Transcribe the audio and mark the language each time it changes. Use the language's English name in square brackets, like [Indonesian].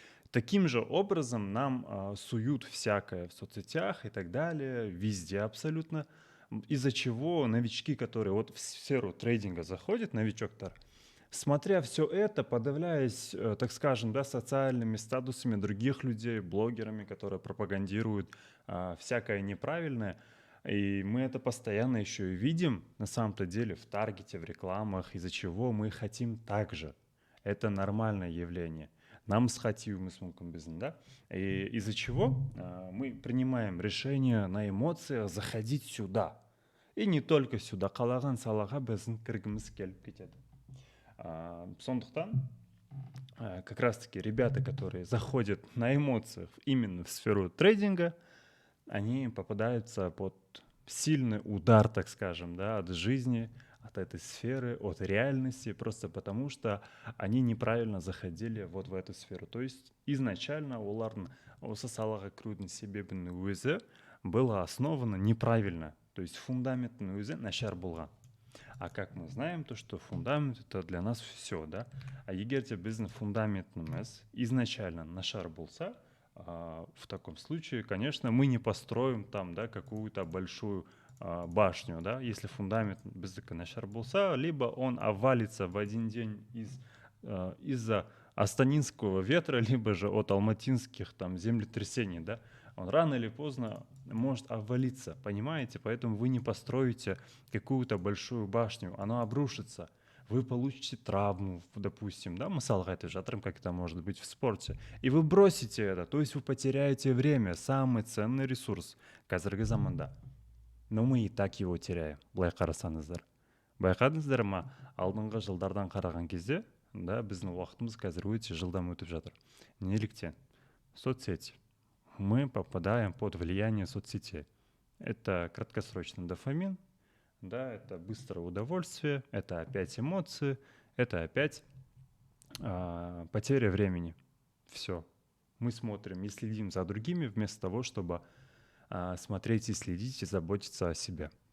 [Russian] Таким же образом нам суют всякое в соцсетях и так далее, везде абсолютно, из-за чего новички, которые вот в сферу трейдинга заходят, новичок-то, смотря все это, подавляясь, так скажем, да, социальными статусами других людей, блогерами, которые пропагандируют всякое неправильное, и мы это постоянно еще и видим, на самом-то деле, в таргете, в рекламах, из-за чего мы хотим так же. Это нормальное явление. Нам схвативаемый [Kazakh] мүмкін, [Russian] да? И из-за чего мы принимаем решение на эмоциях заходить сюда. И не только сюда. [Kazakh] Қалаған салаға біздің кіргіміз келіп кетеді. Сондықтан, [Russian] как раз-таки ребята, которые заходят на эмоциях именно в сферу трейдинга, они попадаются под сильный удар, так скажем, да, от жизни, от этой сферы, от реальности, просто потому что они неправильно заходили вот в эту сферу. То есть изначально [Kazakh] олардың осы салаға кірудің себебінің өзі [Russian] было основано неправильно. То есть [Kazakh] фундаменттің өзі нашар болған. [Russian] А как мы знаем, то что фундамент это для нас все, да? [Kazakh] А егерде біздің фундаментіміз [Russian] изначально [Kazakh] нашар болса, [Russian] в таком случае, конечно, мы не построим там, да, какую-то большую башню, да, если фундамент [Kazakh] біздікі нашар болса, [Russian] либо он обвалится в один день из-за астанинского ветра, либо же от алматинских там землетрясений, да, он рано или поздно может обвалиться, понимаете? Поэтому вы не построите какую-то большую башню, оно обрушится. Вы получите травму, допустим, да, [Kazakh] мысалға айтып жатырмын, [Russian] как это может быть в спорте, и вы бросите это, то есть вы потеряете время, самый ценный ресурс [Kazakh] қазіргі заманда. [Russian] Но мы и так его теряем, [Kazakh] былай қарасаңыздар. Байқадыңыздар ма, алдыңғы жылдардан қараған кезде, да, біздің уақытымыз қазір өте жылдам өтіп жатыр. Неліктен? [Russian] Соцсети. Мы попадаем под влияние соцсетей. Это краткосрочный дофамин, да, это быстрое удовольствие, это опять эмоции, это опять потеря времени. Все. Мы смотрим и следим за другими вместо того, чтобы смотреть и следить и заботиться о себе.